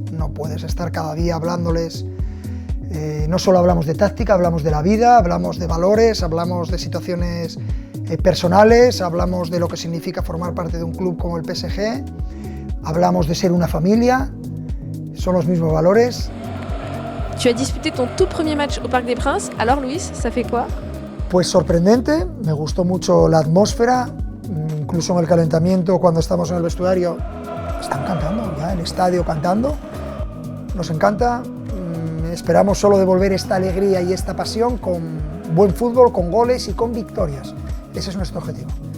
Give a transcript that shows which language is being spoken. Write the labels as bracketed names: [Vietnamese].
[Spanish] No puedes estar cada día hablándoles. No solo hablamos de táctica, hablamos de la vida, hablamos de valores, hablamos de situaciones personales, hablamos de lo que significa formar parte de un club como el PSG, hablamos de ser una familia, son los mismos valores. [French] Tu as disputé ton tout premier match au Parc des Princes, alors Luis, ça fait quoi? [Spanish] Pues sorprendente, me gustó mucho la atmósfera, incluso en el calentamiento, cuando estamos en el vestuario, están cantando ya, el estadio cantando, nos encanta, esperamos solo devolver esta alegría y esta pasión con buen fútbol, con goles y con victorias, ese es nuestro objetivo.